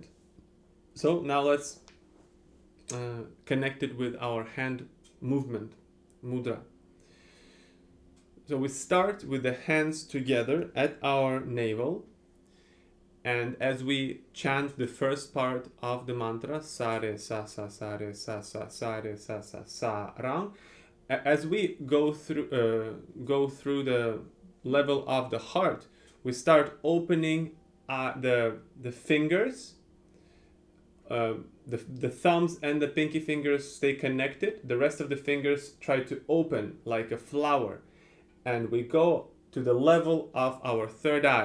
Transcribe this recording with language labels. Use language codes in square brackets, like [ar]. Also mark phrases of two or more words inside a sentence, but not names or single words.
[en] So now let's connect it with our hand movement, mudra. So we start with the hands together at our navel. And as we chant the first part of the mantra, sa re sa sa sa re sa sa sa re sa sa sa rang, as we go through the level of the heart, we start opening the fingers. The thumbs and the pinky fingers stay connected. The rest of the fingers try to open like a flower, and we go to the level of our third eye.